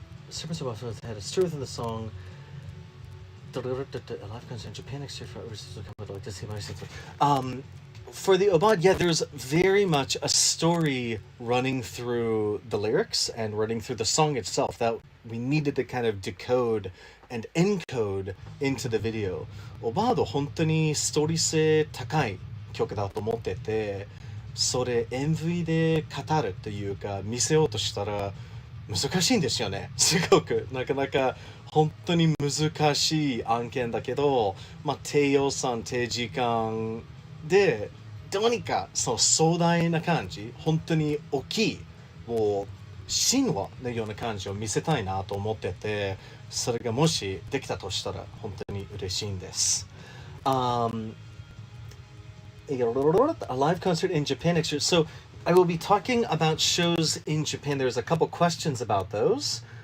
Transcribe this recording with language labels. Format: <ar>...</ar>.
<en>Serpents of Buffalo had a story within the song. A live concert in Japan next year for overseas. I'd like to see my for the Obad, yeah, there's very much a story running through the lyrics and running through the song itself that we needed to kind of decode and encode into the video.</en> <ja>Obad 本当にストーリー性高い曲だと思ってて、それ MV で語るというか見せようとしたら難しいんですよね。すごくなかなか本当に難しい案件だけど、低予算低時間でどうにかその壮大な感じ、本当に大きいもう神話のような感じを見せたいなと思ってて、それがもしできたとしたら本当に嬉しいんです。</ja> <en>A live concert in Japan next year. So I will be talking about shows in Japan. There's a couple questions about those.</en>